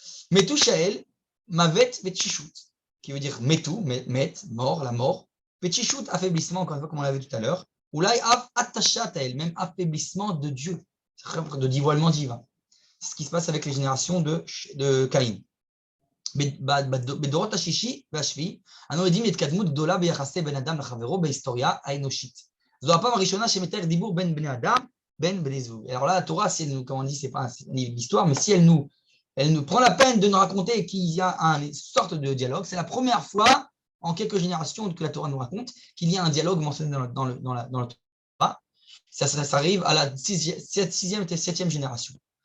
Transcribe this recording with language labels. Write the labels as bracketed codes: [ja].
[fr] Metou Shael, Mavet Vetchishut, qui veut dire Metou, Met, mort, la mort, Vetchishut, affaiblissement, encore une fois, comme on l'avait vu tout à l'heure, ou là, Attachat Hael, même affaiblissement de Dieu, de dévoilement divin. C'est ce qui se passe avec les générations de Caïn. [he] בדורות השישי והשביעי, אנו עדים להתקדמות גדולה ביחסי בין אדם לחברו בהיסטוריה האנושית. זו הפעם הראשונה שמתאר דיבור בין בני אדם, בין בני זוג. [fr] Alors là, la Torah, si elle nous, comme on dit, c'est pas un livre d'histoire, mais si elle nous prend la peine de nous raconter qu'il y a une sorte de dialogue, c'est la première fois en quelques générations que la Torah nous raconte qu'il y a un dialogue mentionné dans le Torah. Ça arrive à la 6e et 7e génération.